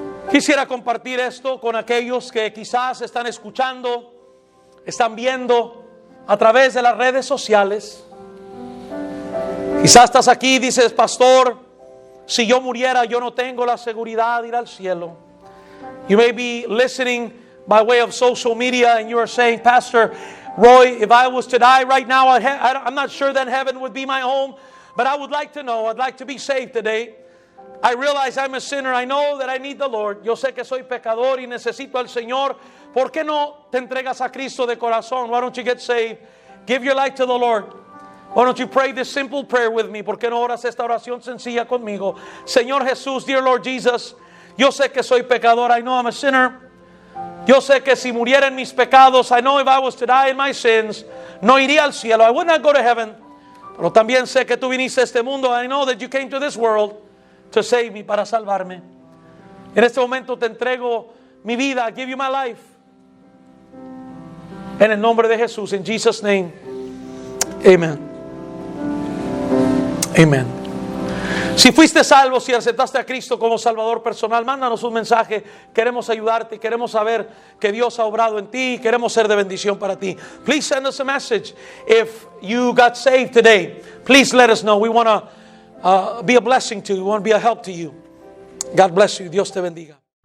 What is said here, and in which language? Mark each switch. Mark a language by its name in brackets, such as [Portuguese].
[Spanish] Quisiera compartir esto con aquellos que quizás están escuchando, están viendo a través de las redes sociales. Quizás estás aquí y dices, pastor, si yo muriera, yo no tengo la seguridad de ir al cielo. [English] You may be listening by way of social media and you are saying, Pastor Roy, if I was to die right now, I'm not sure that heaven would be my home, but I would like to know, I'd like to be saved today. I realize I'm a sinner, I know that I need the Lord. [Spanish] Yo sé que soy pecador y necesito al Señor. ¿Por qué no te entregas a Cristo de corazón? [English] Why don't you get saved? Give your life to the Lord. Why don't you pray this simple prayer with me? [Spanish] ¿Por qué no oras esta oración sencilla conmigo? Señor Jesús, [English] dear Lord Jesus, [Spanish] yo sé que soy pecador. [English] I know I'm a sinner. [Spanish] Yo sé que si muriera en mis pecados, [English] I know if I was to die in my sins, [Spanish] no iría al cielo. [English] I would not go to heaven. [Spanish] Pero también sé que tú viniste a este mundo. [English] I know that you came to this world to save me, [Spanish] para salvarme. En este momento te entrego mi vida. [English] I give you my life. [Spanish] En el nombre de Jesús, [English] in Jesus' name. [Spanish] Amen. Amen. Si fuiste salvo, si aceptaste a Cristo como Salvador personal, mándanos un mensaje. Queremos ayudarte, queremos saber que Dios ha obrado en ti, queremos ser de bendición para ti. [English] Please send us a message. If you got saved today, please let us know. We want to be a blessing to you. We want to be a help to you. God bless you. [Spanish] Dios te bendiga.